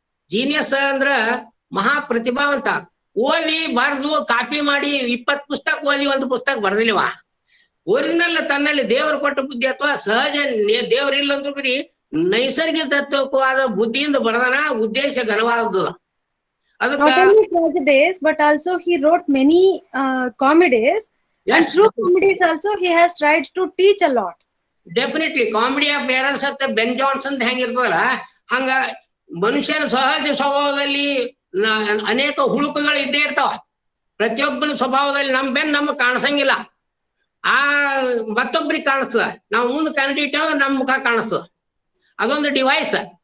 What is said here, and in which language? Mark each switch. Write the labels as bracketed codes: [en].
[kn] Genius ಅಂದ್ರ ಮಹಾ ಪ್ರತಿಭಾವಂತ. ಓದಿ ಬರ್ದು ಕಾಪಿ ಮಾಡಿ 20 ಪುಸ್ತಕ ಓದಿ 1 ಪುಸ್ತಕ ಬರ್ದಿಲ್ವ. ಒರಿಜಿನಲ್ ತನ್ನಲ್ಲಿ ದೇವರು ಕೊಟ್ಟ ಬುದ್ಧಿ ಅಥವಾ ಸಹಜ ದೇವ್ರ ಇಲ್ಲಂದ್ರೂ ಬರೀ ನೈಸರ್ಗಿಕ ತತ್ವವಾದ ಬುದ್ಧಿಯಿಂದ ಬರದಾನ. ಉದ್ದೇಶ ಘನವಾದದ್ದು. [en] Not only tragedies, but also he wrote many comedies. Yes. And through comedies also he has tried to teach a lot. Definitely. [kn] Comedy of errors ಅಂತ ಬೆನ್ ಜಾನ್ಸನ್ ಹೆಂಗಿರ್ತದಲ್ಲ ಹಂಗ ಮನುಷ್ಯನ ಸಹಜ ಸ್ವಭಾವದಲ್ಲಿ ಅನೇಕ ಹುಳುಕುಗಳು ಇದ್ದೇ ಇರ್ತಾವ. ಪ್ರತಿಯೊಬ್ಬನ ಸ್ವಭಾವದಲ್ಲಿ ನಮಗ್ ಕಾಣಿಸಂಗಿಲ್ಲ. ಆ ಮತ್ತೊಬ್ರಿಗೆ ಕಾಣಿಸ್ತದ. ನಾವು ಮುಂದೆ ಕಂಡಿಟ್ಟೇವ ನಮ್ ಮುಖ ಕಾಣಿಸ್ತದ. ಅದೊಂದು ಡಿವೈಸ್.